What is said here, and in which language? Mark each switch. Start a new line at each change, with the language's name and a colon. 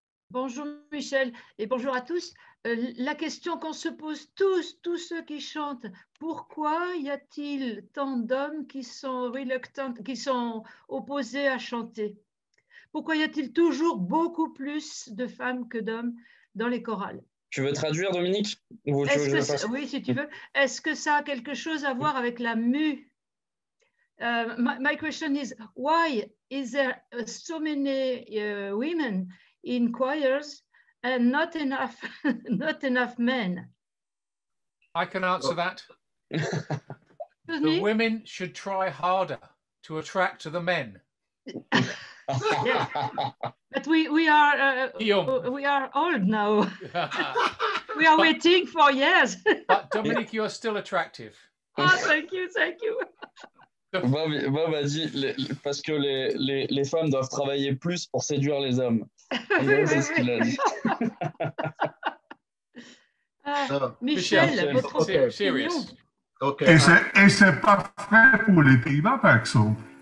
French: Bonjour Michel et bonjour à tous. La question qu'on se pose tous ceux qui chantent, pourquoi y a-t-il tant d'hommes qui sont reluctants, qui sont opposés à chanter? Pourquoi y a-t-il toujours beaucoup plus de femmes que d'hommes dans les chorales? Tu veux traduire, Dominique? Ou tu veux que je fasse? Oui, si tu veux. Est-ce que ça a quelque chose à voir avec la mue?
English: My question is, why is there so many women in choirs and not enough men? I can answer that. Excuse The me? women should try harder to attract the men. Yes. But we are old now. We are waiting for years. But Dominique, you are still attractive. Oh, thank you.
French: Bob a dit parce que les femmes doivent travailler plus pour séduire les hommes. C'est ce qu'il a dit. Michel, votre opinion.
English: Okay.
French: Et c'est pas vrai pour les Pays-Bas, par exemple.